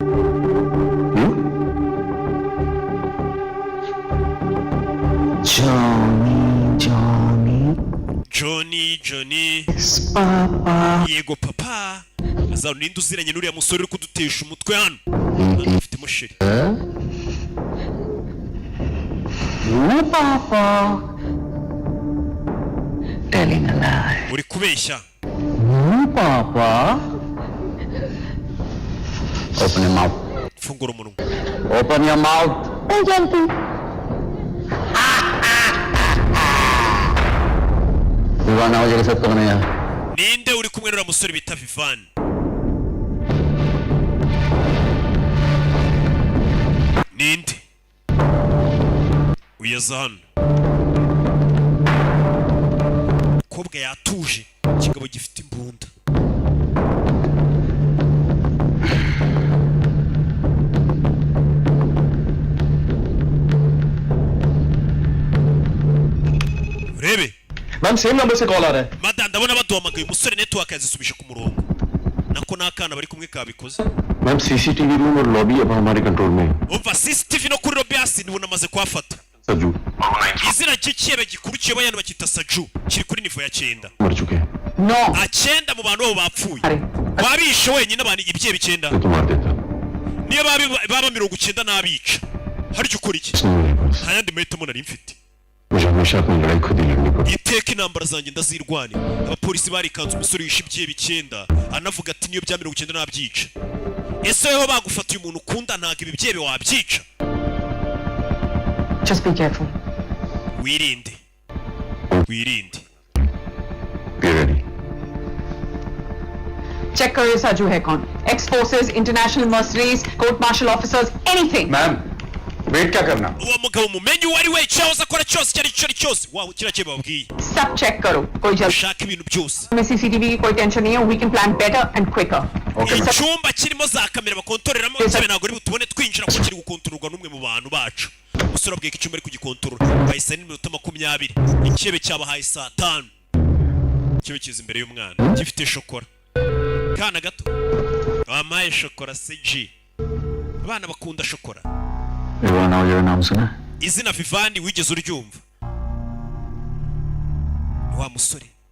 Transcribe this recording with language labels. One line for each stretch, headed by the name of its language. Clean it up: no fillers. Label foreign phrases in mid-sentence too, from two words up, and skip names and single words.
Kinyarwanda: Johnny yego papa azaro ninde uziranye n'uriya musore uri kudutesha umutwe hano afite musheri
English: papa telling a lie
Kinyarwanda: uri kubeshya
English: papa open your mouth
Kinyarwanda: fungura umunwa
English: open your mouth
Kinyarwanda: Vivana waje kesat kone ya ninde uri kumwe n'uriya musore bita Vivani ninde uyaza hano umukobwa yatuje ikigabo gifite imbunda urebe
Hindi: मैम
English: same number
Hindi: से कॉल आ रहा है
Kinyarwanda: madam ndabona baduhamagaye umusore network yazisubije ku murongo nako n'akana bari kumwe kabikoze
Hindi: मैम
English: CCTV room
Hindi: और लॉबी अब हमारे कंट्रोल में है
Kinyarwanda: umva CCTV no kuri lobby hasi nibo namaze kwafata
Hindi: सजू
Kinyarwanda: izina cy'icyebe gikurikiye bayana bakita Saju kiri kuri nivo ya 9
Hindi: मर चुके हैं
Kinyarwanda: a 9 mu bantu babo bapfuye wabishe wenyine abantu ibyebe 9
Hindi: तो मार देता
Kinyarwanda: niyo baba 90 n'abica haryo ukora iki nta yandi mahitamo nari mfite iteka intambara zanjye ndazirwanira abapolisi barikanze umusore wishe ibyihe 9 anavuga ati niyo bya 90 n'abyica ese weho bagufatiye umuntu ukunda ntago ibi byebe wabyica
English: Just be careful.
Kinyarwanda: wirinde
Hindi: चेक करो ये साजू है कौन
English: ex forces international mercenaries court martial officers anything
Hindi: मैम वेट क्या करना
Kinyarwanda: uwo mugabo mumenye uwo ari we cyahoze akora cyose cyose waho kirakeye babwiye
Hindi: सब चेक करो कोई जल्दी
Kinyarwanda: shaka ibintu byose
Hindi: में सीसीटीवी की कोई टेंशन नहीं है
English: we can plan better and quicker
Kinyarwanda: icyumba kirimo za kamera bakontoreramo cyane ntago ari butubone twinjira ko kiri gukontororwa n'umwe mu bantu bacu umusore abwiye ko icyumba ari kugikontorora bahise n'iminota 20 ikebe cyabahaye saa 5 ikebe kiza imbere y'umwana gifite shokora kana gato amaye shokora CG abana bakunda shokora izina Vivani wigeze uryumva wa musore